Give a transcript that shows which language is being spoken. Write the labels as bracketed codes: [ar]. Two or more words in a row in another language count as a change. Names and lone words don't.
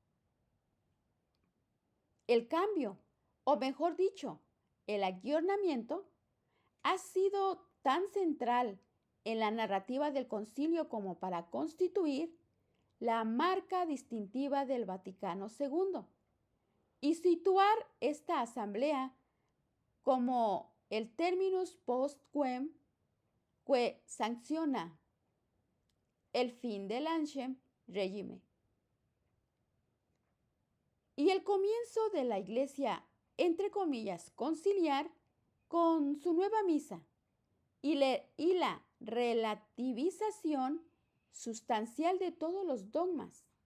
[es] El cambio, o mejor dicho, el ayornamiento, ha sido tan central en la narrativa del concilio como para constituir la marca distintiva del Vaticano II y situar esta asamblea como el [la] terminus post quem [es] que sanciona el fin del [fr] ancien regime [es] y el comienzo de la Iglesia, entre comillas, conciliar con su nueva misa y la relativización sustancial de todos los dogmas.